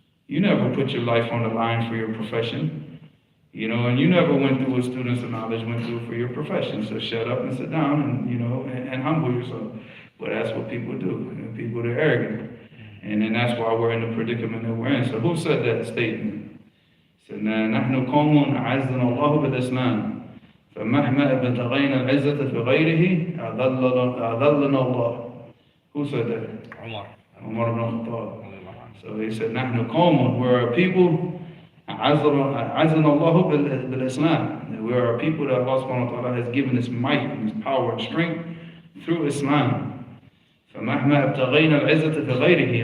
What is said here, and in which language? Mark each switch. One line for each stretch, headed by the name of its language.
English: You never put your life on the line for your profession. And you never went through what students of knowledge went through for your profession. So shut up and sit down and humble yourself. But that's what people do. People are arrogant. And then that's why we're in the predicament that we're in. So who said that statement? He said,
Arabic: نحن قوم أعزنا الله بالإسلام فمهما ابتغينا العزة في غيره أذلنا الله.
English: Who said that? Umar ibn Khattab. So he said,
Arabic: نحن قوم,
English: we're a people
Arabic: أعزنا الله بالإسلام.
English: We are a people that Allah subhanahu wa ta'ala has given His might and His power and strength through Islam.
Arabic: فَمَهْمَا ابْتَغَيْنَا الْعِزَّةَ فِي غَيْرِهِ.